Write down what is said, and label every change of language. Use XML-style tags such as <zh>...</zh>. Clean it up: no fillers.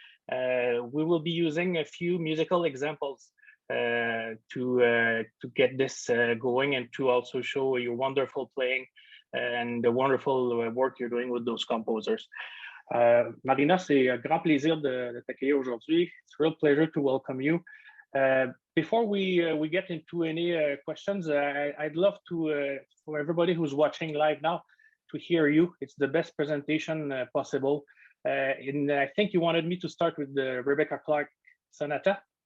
<en>We will be using a few musical examples to get this going and to also show your wonderful playing and the wonderful work you're doing with those composers.</en> <fr>Marina, c'est un grand plaisir de t'accueillir aujourd'hui.</fr> <en>It's a real pleasure to welcome you. Before we get into any questions, I'd love to, for everybody who's watching live now, to hear you. It's the best presentation possible. And I think you wanted me to start with the Rebecca Clark Sonata.</en>